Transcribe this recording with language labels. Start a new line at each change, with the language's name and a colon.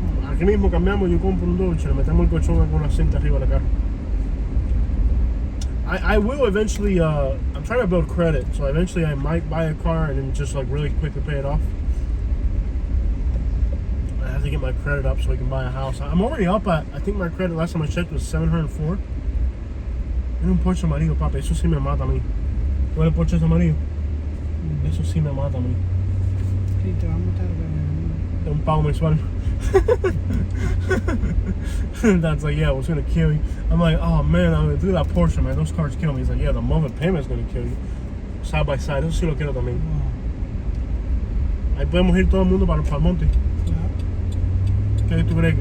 Spanish: Aquí mismo cambiamos, yo compro un Dodge, le metemos el colchón con la cinta arriba de la carro.
English: I will eventually, I'm trying to build credit, so eventually I might buy a car and then just like really quickly pay it off. I have to get my credit up so I can buy a house. I'm already up at, I think my credit last time I checked was 704.
Spanish: Era un Porsche amarillo, papi, eso sí me mata a mí. ¿Cuál es el Porsche amarillo? Eso sí me mata a mí. Sí, te va a matar De un pago mensual.
English: That's like, yeah, it's gonna kill you. I'm like, oh man, I'm gonna do that Porsche, man. Those cars kill me. He's like, yeah, the monthly payment's gonna kill you.
Spanish: Side by side, eso sí lo quiero también. Ahí podemos ir todo el mundo para el monte. ¿Qué tú crees?